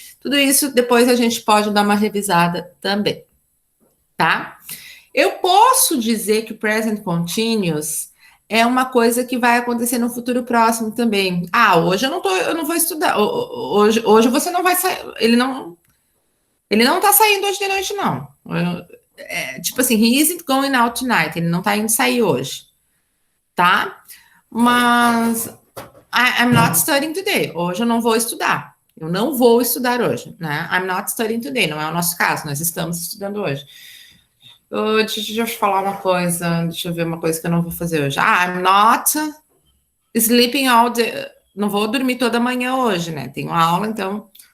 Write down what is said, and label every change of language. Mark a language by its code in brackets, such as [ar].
[pt] Tudo isso depois a gente pode dar uma revisada também, tá? Eu posso dizer que o present continuous é uma coisa que vai acontecer no futuro próximo também. Ah, hoje eu não vou estudar. Hoje você não vai sair. Ele não tá saindo hoje de noite, não. Tipo assim, [en] he isn't going out tonight. [pt] Ele não tá indo sair hoje. Tá? Mas [en] I'm not studying today. [pt] Hoje eu não vou estudar. Eu não vou estudar hoje, né? [en] I'm not studying today. [pt] Não é o nosso caso. Nós estamos estudando hoje. Deixa eu falar uma coisa. Deixa eu ver uma coisa que eu não vou fazer hoje. [en] I'm not sleeping all day. [pt] Não vou dormir toda manhã hoje, né? Tenho aula, então